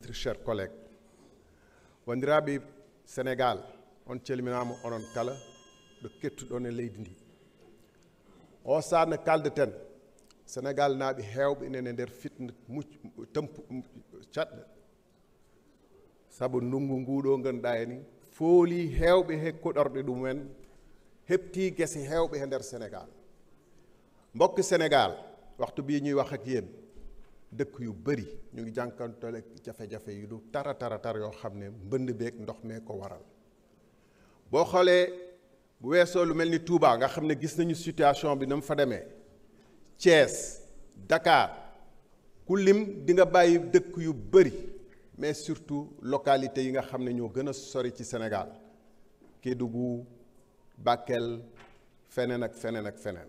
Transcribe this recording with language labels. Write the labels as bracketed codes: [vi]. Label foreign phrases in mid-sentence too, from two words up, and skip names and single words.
[fr] ministre, chers collègues, [ff] wandiraɓe Sénégal, on calminama onon kala ɗo kettuɗon e leydi ndi. O saana kaldeten Sénégal naaɓe heewɓe inen e nder fitna caɗɗe sabu ndungu nguɗo ganduɗa ni fooli heewɓe he koɗorɗe ɗumen hepti gese heewɓe e nder Sénégal. [wo] Mbokk Sénégal waxtu bii ñuy wax ak yéen dëkk yu bëri ñu ngi jànkantole jafe-jafe yu du tar yoo xam ne mbënd beeg ndox mee ko waral. boo xoolee bu weesoo lu mel ni Touba nga xam ne gis nañu situation bi na mu fa demee Thiès Dakar ku lim di nga bàyyi dëkk yu bëri [fr] mais surtout localités [wo] yi nga xam ne ñoo gën a sori ci Sénégal Kédougou Bakel feneen ak feneen ak feneen.